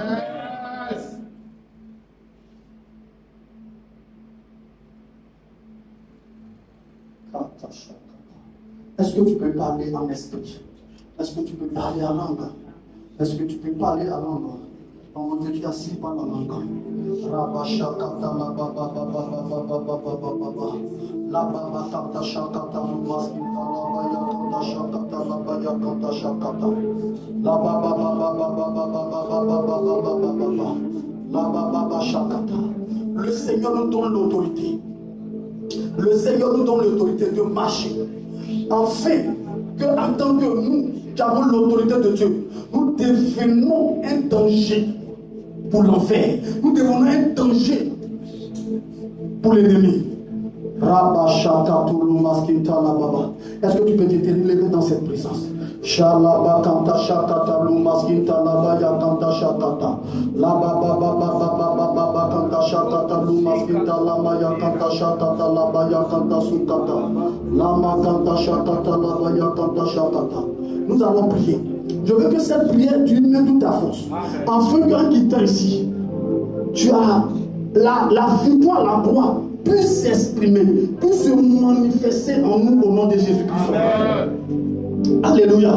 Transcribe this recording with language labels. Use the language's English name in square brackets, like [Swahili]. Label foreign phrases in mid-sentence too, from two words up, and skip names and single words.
[French] Est-ce que tu peux parler en esprit? Est-ce que tu peux parler en langue? Est-ce que tu peux parler en langue? Pendant que tu as assis par la langue. Rabashakata la baba baba baba baba baba. La baba kata shakata lumaskita la baya kata shakata la baya kata shakata. La baba baba baba baba baba baba baba. La baba shakata. Le Seigneur nous donne l'autorité. Le Seigneur nous donne l'autorité de marcher. Enfin, que en tant que nous qui avons l'autorité de Dieu, nous devenons un danger pour l'enfer. Nous devenons un danger pour l'ennemi. Est-ce que tu peux te lever dans cette présence? Shalaba kanta shakata lumaskinta labaya kanta shakata laba baba baba baba baba kanta shakata lumaskinta labaya kanta shakata labaya kanta sukata lama kanta shakata labaya kanta shakata. Nous allons prier. Je veux que cette prière tu mets toute ta force. Afin qu'en quittant ici, tu as la victoire, la gloire puisse s'exprimer, puisse se manifester en nous au nom de Jésus-Christ. Alléluia.